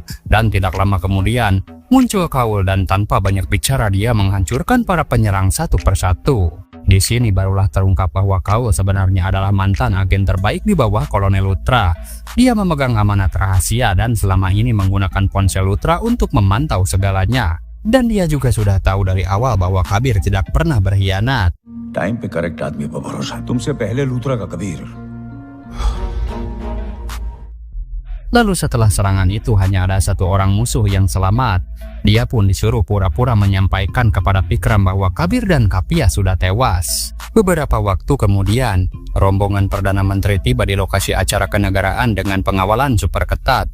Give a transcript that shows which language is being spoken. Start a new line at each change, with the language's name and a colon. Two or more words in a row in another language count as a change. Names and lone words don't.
Indonesian: Dan tidak lama kemudian, muncul Kaul dan tanpa banyak bicara dia menghancurkan para penyerang satu persatu. Di sini barulah terungkap bahwa Kaul sebenarnya adalah mantan agen terbaik di bawah Kolonel Luthra. Dia memegang amanat rahasia dan selama ini menggunakan ponsel Luthra untuk memantau segalanya. Dan dia juga sudah tahu dari awal bahwa Kabir tidak pernah berkhianat.
Hindi: टाइम पे करेक्ट आदमी पर भरोसा तुमसे पहले लूथरा का कबीर
Indonesian: Lalu setelah serangan itu hanya ada satu orang musuh yang selamat. Dia pun disuruh pura-pura menyampaikan kepada Vikram bahwa Kabir dan Kapia sudah tewas. Beberapa waktu kemudian, rombongan Perdana Menteri tiba di lokasi acara kenegaraan dengan pengawalan super ketat.